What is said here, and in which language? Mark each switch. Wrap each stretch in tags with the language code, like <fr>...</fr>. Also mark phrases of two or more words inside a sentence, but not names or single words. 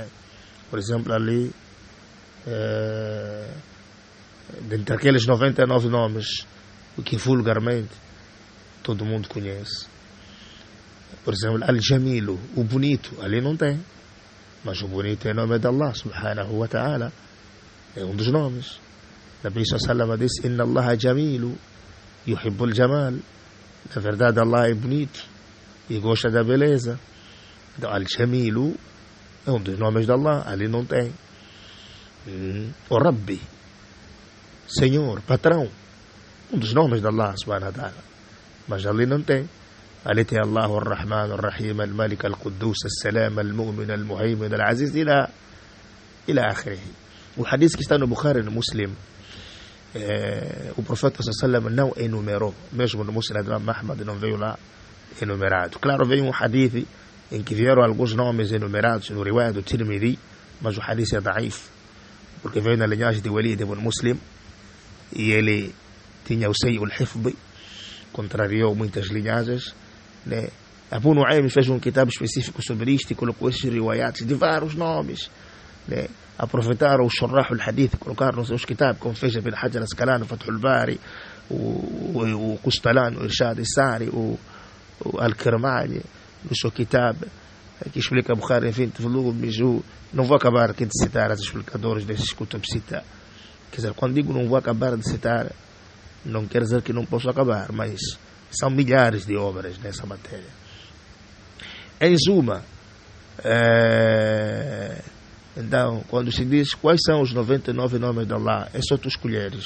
<pt>Por exemplo, ali, dentre aqueles 99 nomes, o que vulgarmente todo mundo conhece, por exemplo, Al-Jamilu, o bonito, ali não tem. Mas o bonito é o nome de Allah</pt> <ar>subhanahu wa ta'ala.</ar> <pt>É um dos nomes. Nabi</pt> <ar>sallallahu alaihi</ar> <pt>disse:</pt> <ar>Inna Allah jamilu yuhibbul jamal.</ar> <pt>Na verdade, Allah é bonito e gosta da beleza. Então, Al-Jamilu é um dos nomes de Allah. Ali não tem. O Rabbi, Senhor, patrão, um dos nomes de Allah</pt> <ar>subhanahu wa ta'ala.</ar> <pt>Mas ali não tem. Ali tem Allah ar-Rahman ar-Rahim al-Malik al-Quddus al-Salam al-Mu'min al-Muhaymin al-Aziz</pt> <ar>ila akhirih.</ar> <pt>O hadith que está no Bukhari e no Muslim, o Profeta sallallahu não enumerou, mesmo no Muslim de Imam Ahmad não veio lá enumerado. Claro, veio um hadith em que vieram alguns nomes enumerados no riwayat do Tirmidhi, mas o hadith é daif, porque veio na linhagem de Walid ibn Muslim e ele tinha o</pt> <ar>Sayy al-Hifd,</ar> <pt>contrariou muitas linhagens, né? Abu Nu'aym fez um kitab específico sobre isto e colocou esses riwayats de vários nomes, né? Aproveitaram o</pt> <ar>Shurrah al-Hadith,</ar> <pt>colocaram nos seus kitabs, como fez Ibn Hajar al-Asqalani, o Fathul Bari, o Qustalan, o Irshad al-Sari, o Al-Kirmani, no seu kitab, que explica Bukhari em 20 volumes. Não vou acabar aqui de citar os explicadores desses kutub cita. Quer dizer, quando digo não vou acabar de citar, não quer dizer que não posso acabar, mas são milhares de obras nessa matéria. Em suma, então, quando se diz quais são os 99 nomes de Allah, é só tu escolheres.</pt>